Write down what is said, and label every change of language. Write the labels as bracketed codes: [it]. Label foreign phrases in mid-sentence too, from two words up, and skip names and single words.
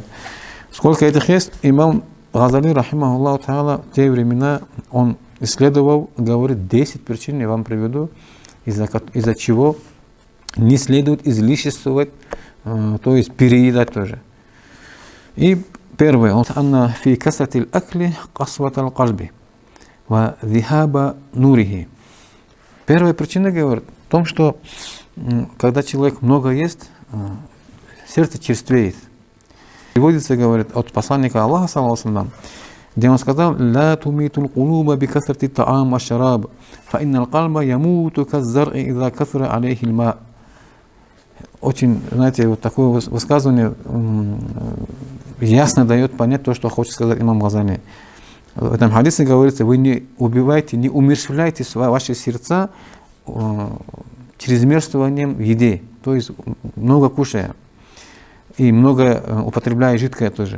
[ru] Сколько этих есть, имам Газали, [ar] رحمه الله تعالى, [ru] в те времена он исследовал, говорит, 10 причин, я вам приведу, из-за чего не следует излишествовать, то есть переедать тоже. И первое, он [ar] أن في كثرة الأكل قسوة القلب وذهاب نوره. [ru] Первая причина, говорит, в том, что когда человек много ест, сердце черствеет. Приводится, говорит, от посланника Аллаха, [ar] صلى الله عليه وسلم, [ru] где он сказал: [ar] «لا تميتوا القلوب بكثرة الطعام والشراب, فإن القلب يموت كالزرع إذا كثر عليه الماء». [ru] Очень, знаете, вот такое высказывание ясно дает понять то, что хочет сказать имам Газали. В этом хадисе говорится: вы не убивайте, не умерщвляйте ваши сердца чрезмерствованием в еде, то есть много кушая и много употребляя жидкое тоже.